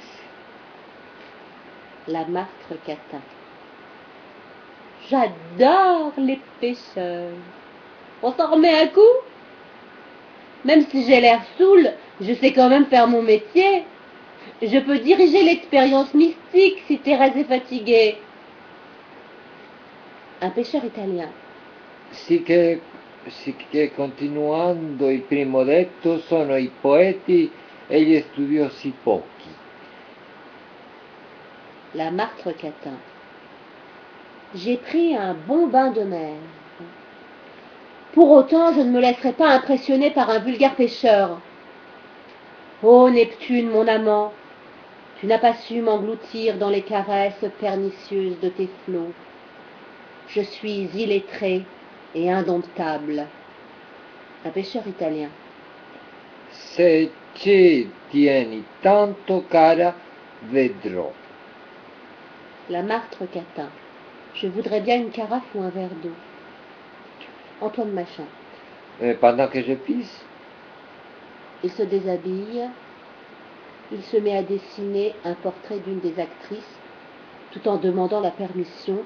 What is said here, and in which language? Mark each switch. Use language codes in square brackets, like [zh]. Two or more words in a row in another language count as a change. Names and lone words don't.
[fr] La martre catin. J'adore les pêcheurs. On s'en remet un coup? Même si j'ai l'air saoul, je sais quand même faire mon métier. Je peux diriger l'expérience mystique si Thérèse est fatiguée. Un pêcheur italien. [it] Sì che continuando il primo detto sono i poeti e gli studiosi pochi. [fr] La martre catin. J'ai pris un bon bain de mer. Pour autant, je ne me laisserai pas impressionner par un vulgaire pêcheur. Ô Neptune, mon amant, tu n'as pas su m'engloutir dans les caresses pernicieuses de tes flots. Je suis illettré et indomptable. Un pêcheur italien. [it] Se ci tieni tanto, cara, vedrò. [fr] La martre catin. Je voudrais bien une carafe ou un verre d'eau. Antoine Machin. Pendant que je pisse, Il se déshabille. Il se met à dessiner un portrait d'une des actrices, tout en demandant la permission.